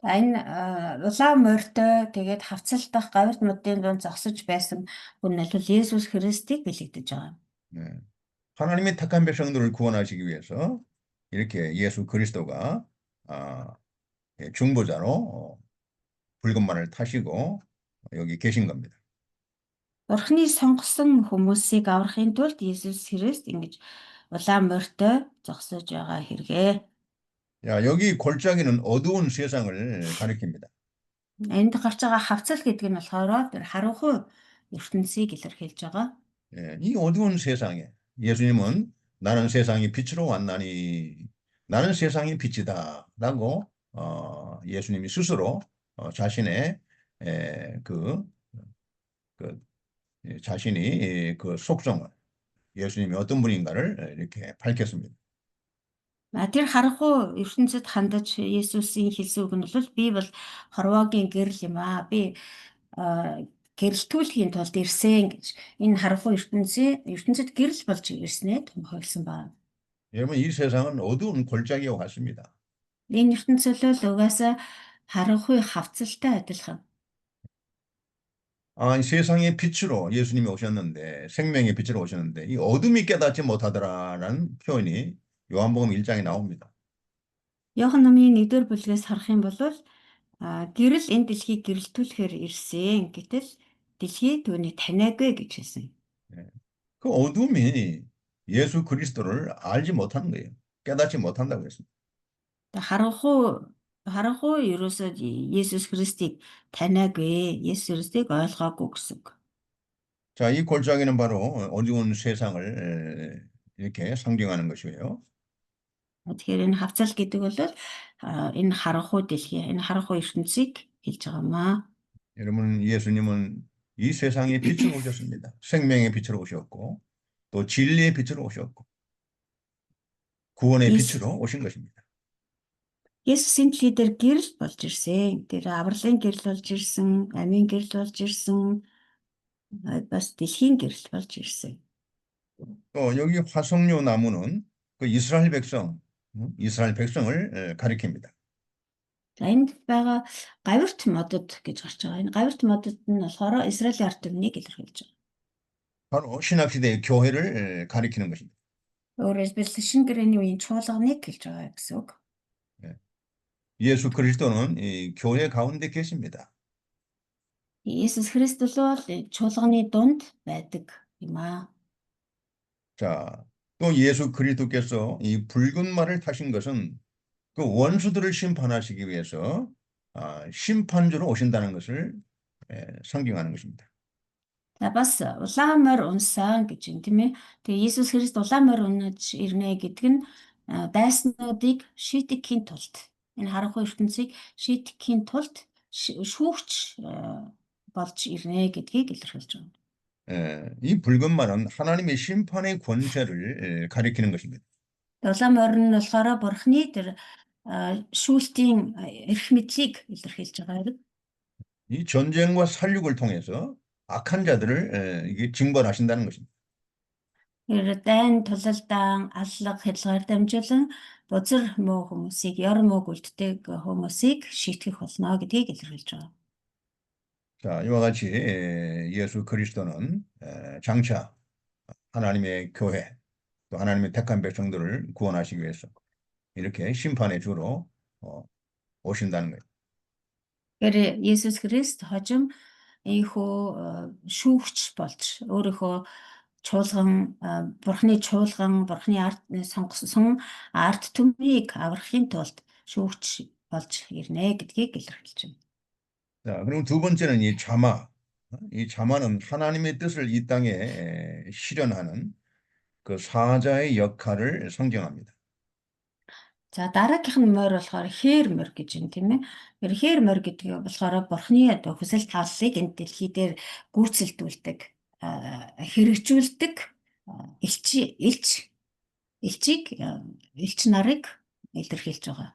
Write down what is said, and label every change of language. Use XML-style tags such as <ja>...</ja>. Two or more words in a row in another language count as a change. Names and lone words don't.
<mn>Энэ улаан морьтой тэгээд хавцалдах гавьт модын дунд зогсож байсан хүн нь Есүс Христийг бэлэгдэж байгаа.</mn> <ko>예. 하나님의 택한 백성들을 구원하시기 위해서 이렇게 예수 그리스도가 중보자로 붉은 말을 타시고 여기 계신 겁니다.</ko> <mn>Бурхны сонгосон хүмүүсийг аврахын тулд Есүс Христ ингэж улаан морьтой зогсож байгаа хэрэгэ.</mn> <ko>야, 여기 골짜기는 어두운 세상을 가리킵니다.</ko> <mn>Энд гарч байгаа хавцал гэдэг нь болохоор тэр харанхуй ертөнцийг илэрхийлж байгаа.</mn> <ko>예, 이 어두운 세상에 예수님은 나는 세상의 빛으로 왔나니 나는 세상의 빛이다라고 예수님이 스스로 자신의 그 자신이 그 속성을 예수님이 어떤 분인가를 이렇게 밝혔습니다.</ko> <mn>Тэр харанхуй ертөнцид хандаж Есүсийн хэлсэн үг нь бол би бол хорвоогийн гэрэл юм аа. Би гэрэлтүүлэхийн тулд ирсэн гэж энэ харанхуй ертөнцид гэрэл болж ирснээ томхойлсон байна.</mn> <ko>여러분 이 세상은 어두운 골짜기와 같습니다.</ko> <mn>Энэ ертөнцийн л угаасаа харанхуй хавцалтай адилхан.</mn> <ko>이 세상의 빛으로 예수님이 오셨는데 생명의 빛으로 오셨는데 이 어둠이 깨닫지 못하더라라는 표현이 요한복음 1장에 나옵니다.</ko> <mn>Иохан номын 1-р бүлгээс харах юм бол гэрэл энэ дэлхийг гэрэлтүүлэхээр ирсэн. Гэтэл дэлхий түүнийг таниагүй гэж хэлсэн.</mn> <ko>그 어둠이 예수 그리스도를 알지 못하는 거예요. 깨닫지 못한다고 했습니다.</ko> <mn>Харанхуй ерөөсөө Есүс Христийг таниагүй, Есүс Христийг ойлгоогүй гэсэн үг.</mn> <ko>자, 이 골짜기는 바로 어두운 세상을 이렇게 상징하는 것이에요.</ko> <mn>Тэгэхээр энэ хавцал гэдэг бол энэ харанхуй дэлхий, энэ харанхуй ертөнцийг хэлж байгаамаа.</mn> <ko>여러분, 예수님은 이 세상의 빛으로 오셨습니다. 생명의 빛으로 오셨고 또 진리의 빛으로 오셨고 구원의 빛으로 오신 것입니다.</ko> <mn>Есүсийн дэлхий дээр гэрэл болж ирсэн. Тэр авралын гэрэл болж ирсэн, амийн гэрэл болж ирсэн, бас дэлхийн гэрэл болж ирсэн.</mn> <ko>또 여기 화석류 나무는 그 이스라엘 백성을 가리킵니다.</ko> <mn>За энд байгаа гавьт модод гэж гарч байгаа. Энэ гавьт модод нь болохоор Израилийн ард түмнийг илэрхийлж байгаа.</mn> <ko>바로 신학시대의 교회를 가리키는 것입니다.</ko> <mn>Өөрөөр хэлбэл шинэ гэрээний үеийн чуулганыг хэлж байгаа гэсэн үг.</mn> <ko>예수 그리스도는 이 교회 가운데 계십니다.</ko> <mn>Есүс Христос бол чуулганы дунд байдаг юм аа.</mn> <ko>자, 또 예수 그리스도께서 이 붉은 말을 타신 것은 그 원수들을 심판하시기 위해서 심판주로 오신다는 것을 상징하는 것입니다.</ko> <mn>За бас улаан морь унсан гэж юм тийм ээ. Тэгээ Есүс Христ улаан морь унаж ирнэ гэдэг нь дайснуудыг шийтгэхийн тулд энэ харанхуй ертөнцийг шийтгэхийн тулд шүүгч болж ирнэ гэдгийг илэрхийлж байна.</mn> <ko>이 붉은 말은 하나님의 심판의 권세를 가리키는 것입니다.</ko> <mn>Улаан морь нь болохоор Бурхны тэр шүүлтийн эрх мэдлийг илэрхийлж байгаа юм.</mn> <ko>이 전쟁과 살육을 통해서 악한 자들을 이게 징벌하신다는 것입니다.</ko> <mn>Дайн тулалдаан аллах хязгаар дамжуулан бузар муу хүмүүсийг ёр мууг үлддэг хүмүүсийг шийтгэх болно гэдгийг илэрхийлж байгаа.</mn> <ko>자, 이와 같이 예수 그리스도는 장차 하나님의 교회 또 하나님의 택한 백성들을 구원하시기 위해서 이렇게 심판의 주로 오신다는 거예요.</ko> <mn>Тэгэхээр Есүс Христ хожим ийхүү шүүгч болж өөрийнхөө чуулган Бурхны чуулган Бурхны ард сонгосон ард түмнийг аврахын тулд шүүгч болж ирнэ гэдгийг илэрхийлж байна.</mn> <ko>자, 그리고 두 번째는 이 자마. 이 자마는 하나님의 뜻을 이 땅에 실현하는 그 사자의 역할을 상징합니다.</ko> <mn>За дараагийнх нь морь болохоор хээр морь гэж юм тийм ээ. Тэр хээр морь гэдэг нь болохоор Бурхны хүсэл тааллыг энэ дэлхий дээр гүйцэлдүүлдэг, хэрэгжүүлдэг элч нарыг илэрхийлж байгаа.</mn>